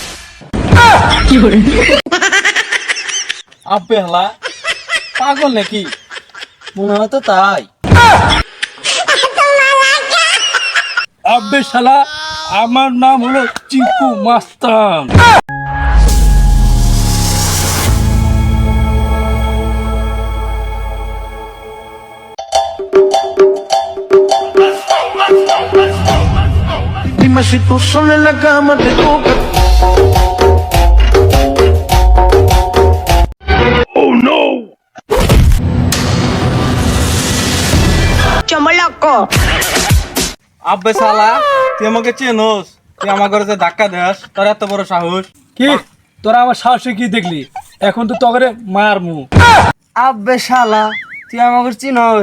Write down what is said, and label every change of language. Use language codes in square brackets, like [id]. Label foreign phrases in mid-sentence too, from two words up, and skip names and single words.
[bn] আব্বে হালা পাগল নাকি? মনে হয় তো তাই। আব্বে শালা, আমার নাম হলো চিকু মাস্তান। [es] Dime si tú sola en la cama te toca. [en] Oh no! Chomoloco. [bn] আব্বে শালা, তুই আমাকে চেনোস? তুই আমার ঘরে যে ধাক্কা দেস, তোর এত বড় সাহস? কি তোরা আমার সাহসে কি দেখলি? এখন তো তগরে মারমু। আব্বে শালা, তুই আমাকে চিনোস?